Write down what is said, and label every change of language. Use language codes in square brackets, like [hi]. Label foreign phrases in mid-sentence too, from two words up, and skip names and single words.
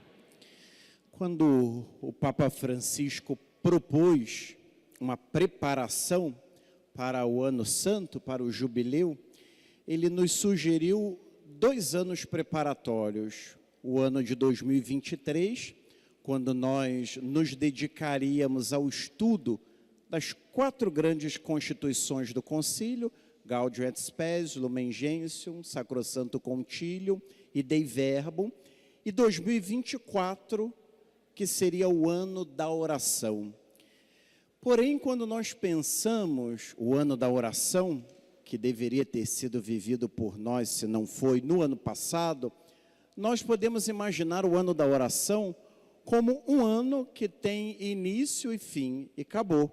[pt] Quando o Papa Francisco propôs uma preparação para o Ano Santo, para o Jubileu, ele nos sugeriu 2 anos preparatórios. O ano de 2023, quando nós nos dedicaríamos ao estudo das 4 grandes constituições do Concílio, Gaudium et Spes, Lumen Gentium, Sacrosanto Concilium e Dei Verbum, e 2024, que seria o ano da oração. Porém, quando nós pensamos o ano da oração, que deveria ter sido vivido por nós, se não foi, no ano passado, nós podemos imaginar o ano da oração como um ano que tem início e fim, e acabou.